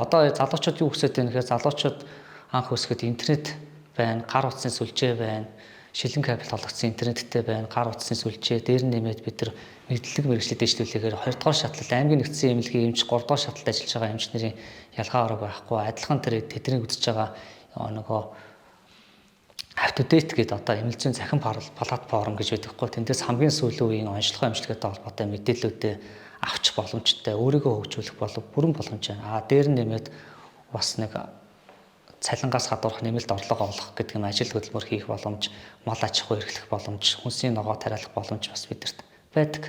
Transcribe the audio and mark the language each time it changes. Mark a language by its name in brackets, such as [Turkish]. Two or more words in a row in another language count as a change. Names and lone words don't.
[Mongolian] Одоо залуучууд юу хүсэж байна гэхээр залуучууд анх өсгөд интернет байна, гар утасны сүлжээ байна, шилэн кабель холбогдсон интернеттэй байна, гар утасны сүлжээ дээр нэмээд бид нар мэдлэг мэргэжлийг дэвшлүүлэхээр 2 дугаар шатлал аймгийн нэгдсэн эмнэлгийн эмч 3 дугаар шатлалд ажиллаж байгаа эмч нарын ялгаа орог байхгүй. Адилхан тэр тэдний үзэж байгаа нөгөө [English] up-to-date [Mongolian] гэдэг одоо эмнэлзийн захин платформ гэж байдаг хгүй. Тэндээс хамгийн сүүлийн үеийн онцлогоо эмчилгээтэй холбоотой мэдээллүүдээ авчих боломжтой, өөрийгөө хөгжүүлэх бүрэн боломж байна. Дээр нэмээд бас нэг цалингаас гадуурх нэмэлт орлого олох гэдэг юм ажил хөдөлмөр хийх боломж, мал аж ахуй эрхлэх боломж, хүнсний ногоо тариалах боломж бас бидэрт байдаг.